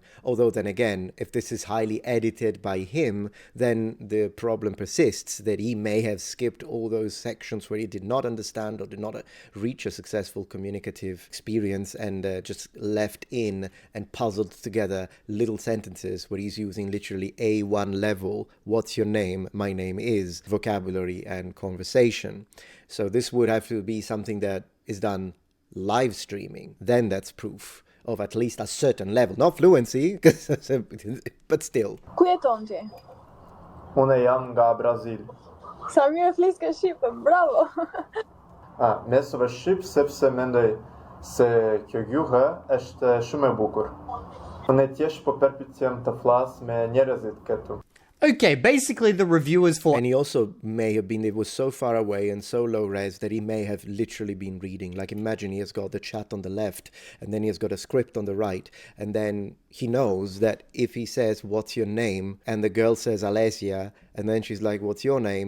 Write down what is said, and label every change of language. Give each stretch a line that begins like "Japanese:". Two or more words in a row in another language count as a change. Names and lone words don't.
English: Although then again, if this is highly edited by him, then the problem persists that he may have skipped all those sections where he did not understand or did not reach a successful communicative experience and just left in and puzzled together little sentences where he's using literally A1 level, what's your name, my name is, vocabulary and conversation. So this would have to be something that is done live streaming. Then that's proof of at least a certain level, not fluency, but still.
Albanian: Ku jeton ti? Unë jam nga Brazil. Sa mirë flis ka shqipe, bravo. Mesove shqip sepse mendoj se kjo gjuhë është shumë e bukur. Unë thjesht po përpiqem të flas me njerëzit këtu.
English: Okay, basically the reviewers for... And he also may have been, it was so far away and so low res that he may have literally been reading. Like imagine he has got the chat on the left and then he has got a script on the right. And then he knows that if he says, what's your name? And the girl says, Alessia. And then she's like, what's your name?